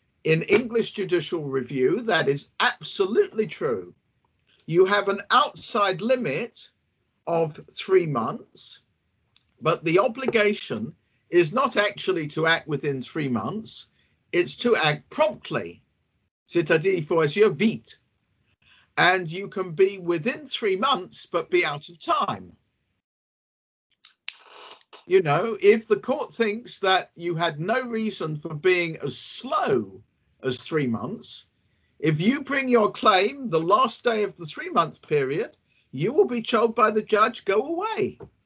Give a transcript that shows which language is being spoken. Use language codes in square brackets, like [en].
[en] In English judicial review, that is absolutely true. You have an outside limit of 3 months, but the obligation is not actually to act within 3 months, it's to act promptly. [fr] C'est-à-dire, il faut agir vite. [en] And you can be within 3 months, but be out of time. You know, if the court thinks that you had no reason for being as slow as 3 months, if you bring your claim the last day of the 3-month period, you will be told by the judge, go away.